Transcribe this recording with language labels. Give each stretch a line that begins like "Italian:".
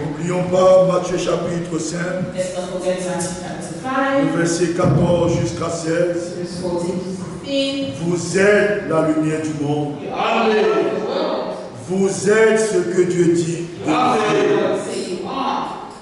French: N'oublions pas Matthieu chapitre 5,
English: Let's not forget Matthew chapter
French: le
English: 5,
French: verset 14 jusqu'à 16.
English: verse 14 to 16.
French: Vous êtes la lumière du monde.
English: You are the light of the world.
French: Vous êtes ce que Dieu dit.
English: You are what God says you are.